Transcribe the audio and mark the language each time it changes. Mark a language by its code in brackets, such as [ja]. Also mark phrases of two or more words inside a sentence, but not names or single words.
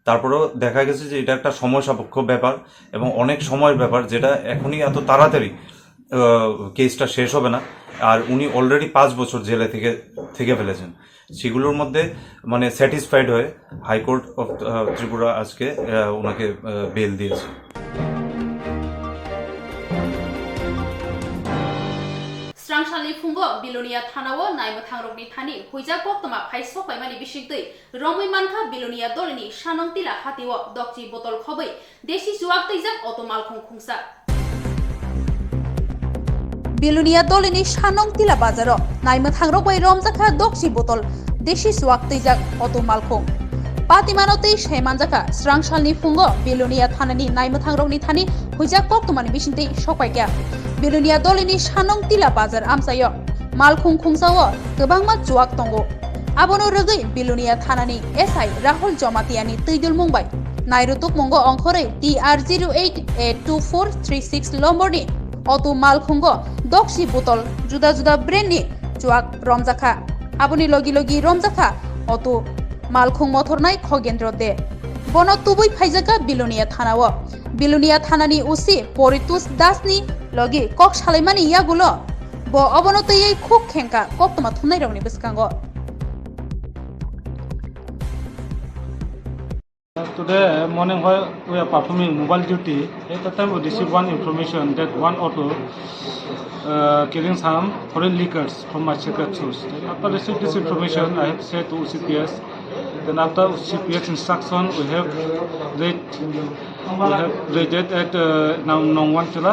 [bn] তারপরেও দেখা গেছে যে এটা একটা সময় সাপেক্ষ ব্যাপার এবং অনেক সময়ের ব্যাপার, যেটা এখনই এত তাড়াতাড়ি কেসটা শেষ হবে না। আর উনি অলরেডি 5 বছর জেলে থেকে ফেলেছেন। সেগুলোর মধ্যে মানে স্যাটিসফাইড হয়ে হাইকোর্ট অফ ত্রিপুরা আজকে ওনাকে বেল দিয়েছে। [trp] Swrangchati fungo bilonia thanawo naima thangrokni thani huija Koktwma phaisok paimani bisigtui romoi manka bilonia dolini shanong tila hatiwo dokchi botol khobai deshi juak teijak auto malkhung khungsa বিলুনিয়া দলিনী সানং তিলা বাজারো নাইমা থাংরক বাই রমজাখা দকসি বোতল দেশি সুয়াক তৈজাক অত মালখং পাতিমানতেই সেমানজাখা স্রাংশালনি ফুঙ্গ বিলুনিয়া থানানি নাইমা থাংরকনি থানি হুইজা কক্তমানি বিসিনতেই সকাইকা বিলুনিয়া দলিনী সানং তিলা বাজার আমসায় মালখং খুংসাও গোবাংমা जुवाक दंगो आबोनो रगै बिलुनिया थानानि एसआई राहुल जमातियानि तैदुल मुंबाई नायरुतुक मंगो अंखरै TR08A2436 लम्बरनि অটো মালখুঙ্গ দকসি বোতল জুদা জুদা ব্রেন্ডনি जुवाक रमजाखा आबुनि लगी लगी रमजाखा অটো मालखुं मथरनाय खगेन्द्र दे बन तुबै फाइजाका बिलुनिया थानानि उसि परितुस दासनि लगी कक सालायमानि यागुलो ब अबनतयै खुब खेंका कक्तमा थुनाय रंनि बिसकांगो। [en] Today morning while we are performing mobile duty, at the time we received one information that one auto carrying some foreign liquors from my secret source. Then after receiving this information, I have said to CPS. Then after CPS instruction, we have raided at Nongwanchila.